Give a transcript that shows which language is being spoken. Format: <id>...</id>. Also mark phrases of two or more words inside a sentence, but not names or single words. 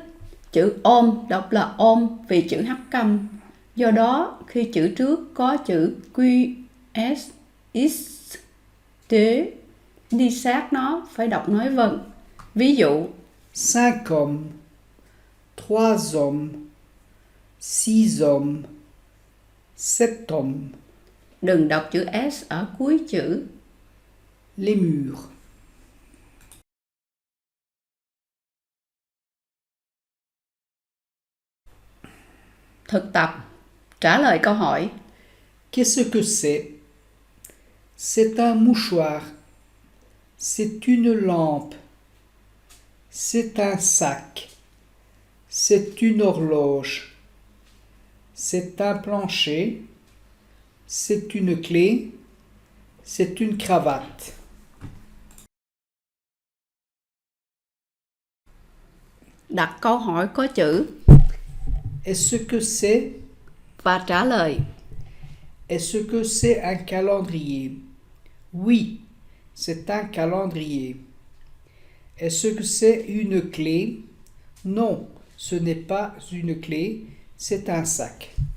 <vi>Chữ ôm đọc là ôm vì chữ h câm. Do đó, khi chữ trước có chữ q, s, x, t, đi sát nó phải đọc nói vần. Ví dụ,</vi> <fr>5 hommes, 3 hommes, 6 hommes, 7 hommes.</fr> <vi>đừng đọc chữ s ở cuối chữ.</vi> <fr>Les murs.</fr> <vi>Thực tập. Trả lời câu hỏi.</vi> <fr>Qu'est-ce que c'est? C'est un mouchoir. C'est une lampe. C'est un sac. C'est une horloge. C'est un plancher. C'est une clé. C'est une cravate.</fr> <vi>Đặt câu hỏi có chữ</vi> <fr>Est-ce que c'est?</fr> <vi>và trả lời.</vi> <fr>Est-ce que c'est un calendrier? Oui, c'est un calendrier. Est-ce que c'est une clé? Non, ce n'est pas une clé, c'est un sac.</fr>